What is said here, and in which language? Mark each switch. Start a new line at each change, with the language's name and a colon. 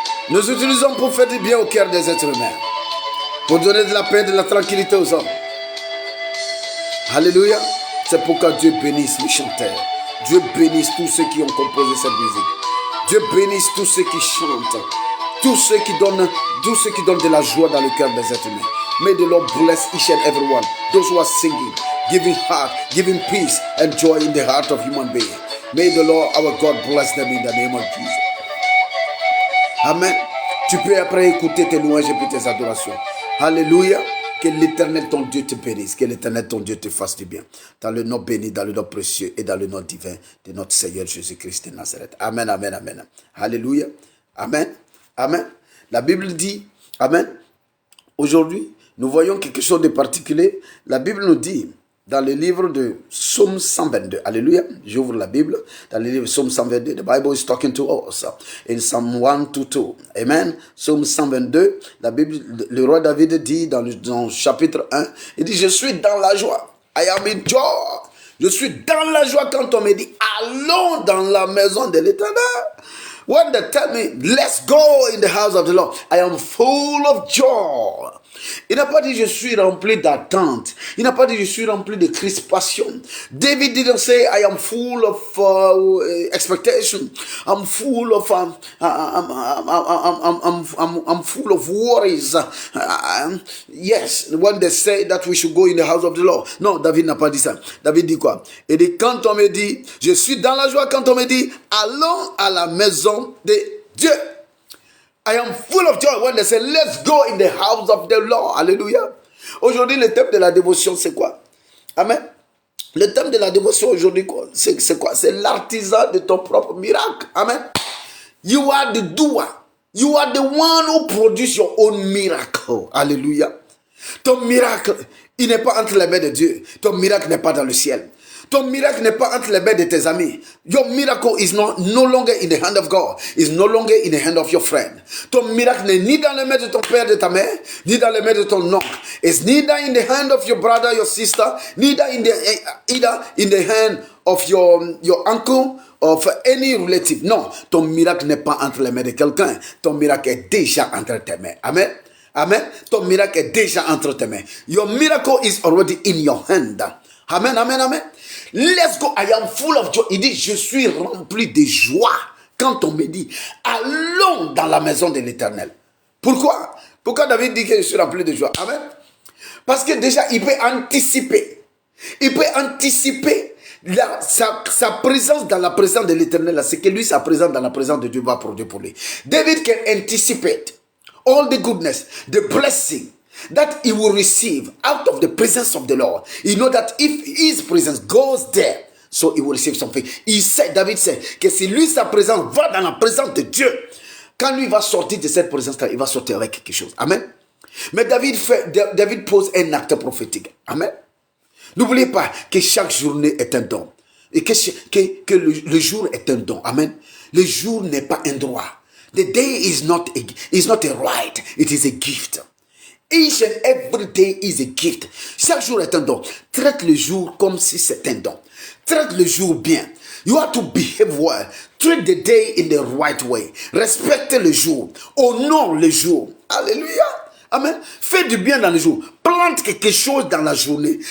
French: Nous utilisons pour faire du bien au cœur des êtres humains, pour donner de la paix et de la tranquillité aux hommes. Alléluia. C'est pourquoi Dieu bénisse les chanteurs. Dieu bénisse tous ceux qui ont composé cette musique. Dieu bénisse tous ceux qui chantent. Tous ceux qui donnent de la joie dans le cœur des êtres humains.
English: May the Lord bless each and every one. Those who are singing, giving heart, giving peace and joy in the heart of human beings. May the Lord our God bless them in the name of Jesus. Amen.
French: Tu peux après écouter tes louanges et puis tes adorations. Alléluia. Que l'Éternel ton Dieu te bénisse. Que l'Éternel ton Dieu te fasse du bien. Dans le nom béni, dans le nom précieux et dans le nom divin de notre Seigneur Jésus-Christ de Nazareth. Amen, amen, amen. Alléluia. Amen. Amen. La Bible dit, amen. Aujourd'hui, nous voyons quelque chose de particulier. La Bible nous dit, dans le livre de Psaume 122, alléluia, j'ouvre la Bible, dans le livre de Psaume 122,
English: the Bible is talking to us, in Psalm 122,
French: amen, Psaume 122, la Bible, le roi David dit dans le chapitre 1, il dit, je suis dans la joie,
English: I am in joy,
French: je suis dans la joie quand on me dit, allons dans la maison de l'Éternel.
English: When they tell me, let's go in the house of the Lord, I am full of joy.
French: Il n'a pas dit je suis rempli d'attente. Il n'a pas dit je suis rempli de crispation.
English: David didn't say I am full of expectation. I'm full of I'm full of worries. Yes, when they say that we should go in the house of the Lord.
French: Non, David n'a pas dit ça. David dit quoi? Il dit quand on me dit je suis dans la joie, quand on me dit allons à la maison de Dieu.
English: I am full of joy when they say, let's go in the house of the Lord. Alléluia.
French: Aujourd'hui, le thème de la dévotion, c'est quoi? Amen. Le thème de la dévotion aujourd'hui, c'est quoi? C'est l'artisan de ton propre miracle.
English: Amen. You are the doer. You are the one who produce your own miracle. Alléluia.
French: Ton miracle, il n'est pas entre les mains de Dieu. Ton miracle n'est pas dans le ciel. Ton miracle n'est pas entre les mains de tes amis.
English: Your miracle is no longer in the hand of God. It's no longer in the hand of your friend.
French: Ton miracle n'est ni dans les mains de ton père, de ta mère, ni dans les mains de ton oncle.
English: It's neither in the hand of your brother, your sister, neither in the hand of your uncle, of any relative.
French: Non, ton miracle n'est pas entre les mains de quelqu'un. Ton miracle est déjà entre tes mains. Amen. Amen. Ton miracle est déjà entre tes mains.
English: Your miracle is already in your hand. Amen, amen, amen. Let's go, I am full of joy.
French: Il dit, je suis rempli de joie quand on me dit, allons dans la maison de l'Éternel. Pourquoi? Pourquoi David dit que je suis rempli de joie? Amen. Parce que déjà, il peut anticiper. Il peut anticiper sa présence dans la présence de l'Éternel. C'est que lui, sa présence dans la présence de Dieu va produire pour lui.
English: David can anticipate all the goodness, the blessing that he will receive out of the presence of the Lord. You know that if his presence goes there, so he will receive something.
French: David sait que si lui, sa présence va dans la présence de Dieu, quand lui va sortir de cette présence-là, il va sortir avec quelque chose. Amen. Mais David pose un acte prophétique. Amen. N'oubliez pas que chaque journée est un don. Et que le jour est un don. Amen. Le jour n'est pas un droit.
English: The day is not a right. It is a gift. Each and every day is a gift.
French: Chaque jour est un don. Traite le jour comme si c'était un don. Traite le jour bien.
English: You have to behave well. Treat the day in the right way.
French: Respecte le jour. Honore le jour.
English: Alléluia. Amen.
French: Fais du bien dans le jour. Plante quelque chose dans la journée.